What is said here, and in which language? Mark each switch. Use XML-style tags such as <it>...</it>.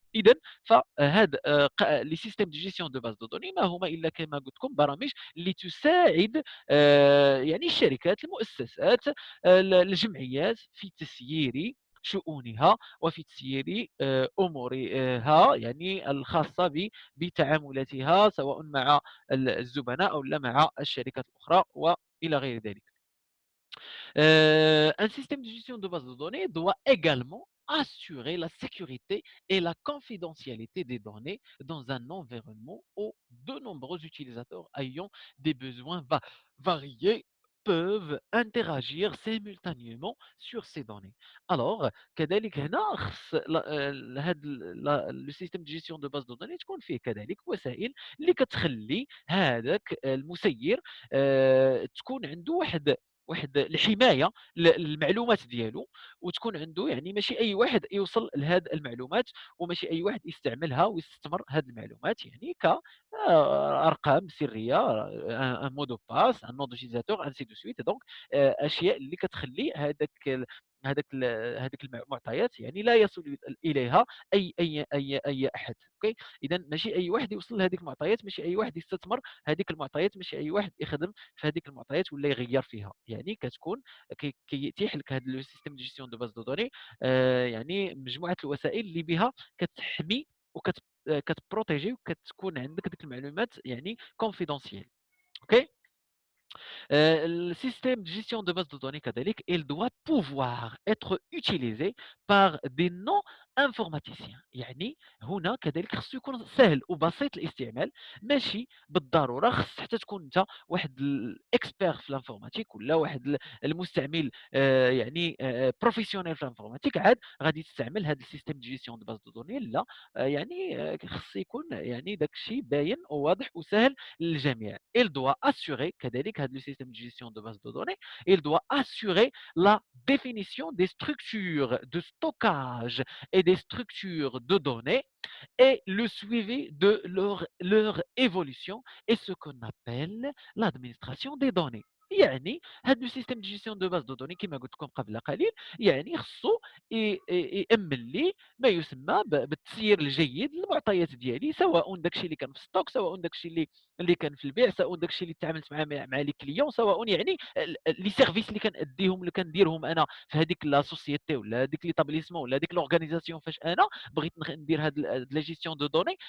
<ar>اذا فهذا لي سيستيم دو جيستيون دو باز دو دوني ما هما الا كما قلت لكم برامج اللي تساعد يعني الشركات المؤسسات الجمعيات في تسيير شؤونها وفي تسيير امورها يعني الخاصه بتعاملاتها سواء مع الزبناء او لا مع الشركات الاخرى والى غير ذلك.</ar> <fr>Un système de gestion de base de données doit également assurer la sécurité et la confidentialité des données dans un environnement où de nombreux utilisateurs ayant des besoins variés peuvent interagir simultanément sur ces données.</fr> <ar>Alors, كذلك هنا خص هذا السيستم دو جيستيون دو باز دو دوني تكون فيه كذلك وسائل اللي كتخلي هذاك المسير تكون عنده واحد الحمايه للمعلومات ديالو، وتكون عنده يعني ماشي اي واحد يوصل لهذه المعلومات وماشي اي واحد يستعملها ويستثمر هذه المعلومات يعني ك ارقام سريه،</ar> <fr>ان مودو باس، ان نون دوتيزاتور، انسي دو سويت.</fr> <ar>دونك اشياء اللي كتخلي هذاك المعطيات يعني لا يصل اليها اي احد. اوكي. اذا ماشي اي واحد يوصل لهذيك المعطيات، ماشي اي واحد يستثمر هذيك المعطيات، ماشي اي واحد يخدم في هذيك المعطيات ولا يغير فيها. يعني كتكون كيتيح لك هذا لو سيستيم دو جيستيون دو باز دو دوني يعني مجموعه الوسائل اللي بها كتحمي وكت كتبروتيجي وكتكون عندك ديك المعلومات يعني كونفيدونسيال. اوكي.</ar> <fr>Le système de gestion de base de données كذلك il doit pouvoir être utilisé par des non informaticiens.</fr> <ar>يعني هنا كذلك خصو يكون سهل وبسيط الاستعمال، ماشي بالضروره خص حتى تكون انت واحد الاكسبير في الانفورماتيك ولا واحد المستعمل يعني بروفيسيونيل في الانفورماتيك عاد غادي تستعمل هذا السيستم دو جيستيون دو باز دو دوني. لا يعني خص يكون يعني داك الشيء باين وواضح وسهل للجميع.</ar> <fr>Il doit assurer</fr> <ar>كذلك هذا</ar> <fr>le système de gestion de base de données il doit assurer la définition des structures de stockage et des structures de données et le suivi de leur évolution et ce qu'on appelle l'administration des données.</fr> <ar>يعني هذا السيستم دو جيستيون دو باز دو دوني كما قلت لكم قبل قليل يعني خصو يامن لي ما يسمى بالتسيير الجيد للمعطيات ديالي، سواء داكشي اللي كان في ستوك، سواء داكشي اللي كان في البيع، سواء داكشي اللي تعاملت مع لي كليون، سواء يعني لي سيرفيس اللي كناديهم اللي كنديرهم انا في هذيك لا سوسيتي ولا هذيك ليتابليسمون ولا هذيك لورغانيزاسيون فاش انا بغيت ندير هاد لا جيستيون دو دوني.</ar>